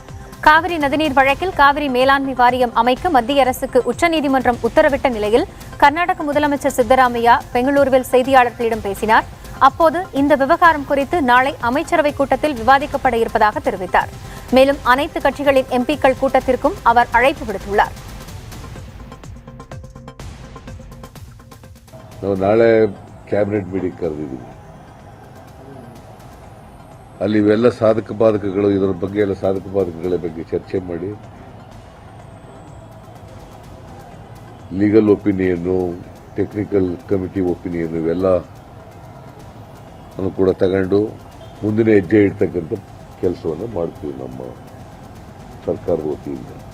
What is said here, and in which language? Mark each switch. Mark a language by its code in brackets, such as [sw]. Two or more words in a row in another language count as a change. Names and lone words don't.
[ta] காவிரி நதிநீர் வழக்கில் காவிரி மேலாண்மை வாரியம் அமைக்க மத்திய அரசுக்கு உச்சநீதிமன்றம் உத்தரவிட்ட நிலையில் கர்நாடக முதலமைச்சர் சித்தராமையா பெங்களூருவில் செய்தியாளர்களிடம் பேசினார். அப்போது இந்த விவகாரம் குறித்து நாளை அமைச்சரவைக் கூட்டத்தில் விவாதிக்கப்பட இருப்பதாக தெரிவித்தார். மேலும் அனைத்து கட்சிகளின் எம்பிக்கள் கூட்டத்திற்கும் அவர் அழைப்பு விடுத்துள்ளார். [kn] ನಾಳೆ [en] cabinet meeting [kn] ಕರೆದಿದ್ದೀವಿ. ಅಲ್ಲಿ ಇವೆಲ್ಲ ಸಾಧಕ ಬಾಧಕಗಳು, ಇದರ ಬಗ್ಗೆ ಎಲ್ಲ ಸಾಧಕ ಬಾಧಕಗಳ ಬಗ್ಗೆ ಚರ್ಚೆ ಮಾಡಿ [en] legal opinion, technical committee opinion [kn] ಇವೆಲ್ಲ ಕೂಡ ತಗೊಂಡು ಮುಂದಿನ ಹೆಜ್ಜೆ ಇಡ್ತಕ್ಕಂಥ ಕೆಲಸವನ್ನು ಮಾಡ್ತೀವಿ ನಮ್ಮ ಸರ್ಕಾರದ ವತಿಯಿಂದ.